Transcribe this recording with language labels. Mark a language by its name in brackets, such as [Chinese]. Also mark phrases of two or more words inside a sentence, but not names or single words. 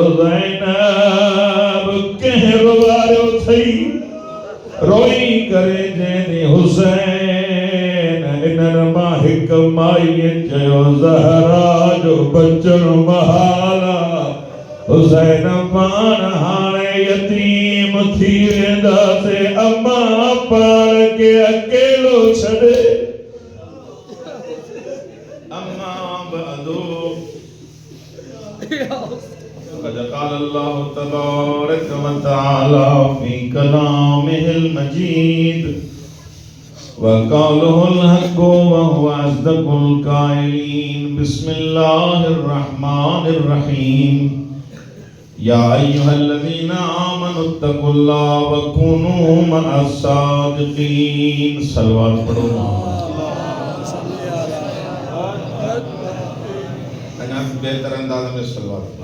[Sindhi] ज़ैनब कंहिं रुवारियो अथई रोई करे चवंदी हुसैन इन्हनि मां हिकु माईअ चयो ज़हरा जो बचणु महाल हुसैन पाण हाणे यतीम थी वेंदासीं अम्मा पाण के अकेलो छॾे अम्मा बदो [Arabic] قد قال الله تبارك وتعالى في كلامه المجيد وقوله الحق وهو أصدق القائلين بسم الله الرحمن الرحيم يا أيها الذين آمنوا اتقوا الله وكونوا مع الصادقين [Urdu] صلوات پڑھو انا بہتر انداز میں صلوات